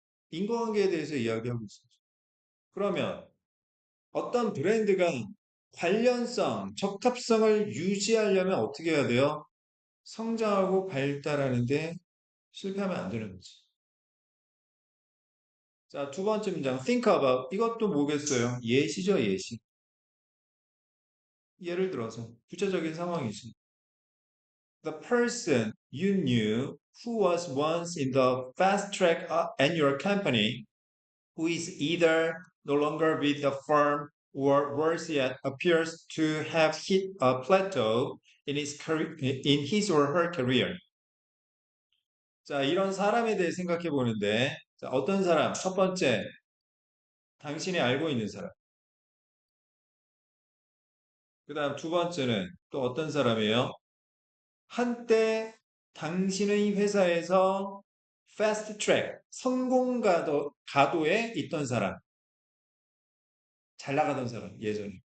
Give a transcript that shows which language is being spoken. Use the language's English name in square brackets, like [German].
[Korean] 인과관계에 대해서 이야기하고 있어요. 그러면 어떤 브랜드가 관련성, 적합성을 유지하려면 어떻게 해야 돼요? 성장하고 발달하는데 실패하면 안 되는 거지. 자, 두 번째 문장, think about. 이것도 뭐겠어요? 예시죠, 예시. 예를 들어서, 구체적인 상황이지. [English] The person you knew who was once in the fast track at your company, who is either no longer with the firm or worse yet appears to have hit a plateau in his career, in his or her career. [Korean] 자, 이런 사람에 대해 생각해 보는데, 자, 어떤 사람? 첫 번째, 당신이 알고 있는 사람. 그 다음 두 번째는 또 어떤 사람이에요? 한때 당신의 회사에서 패스트 트랙, 성공 가도에 있던 사람, 잘 나가던 사람, 예전에.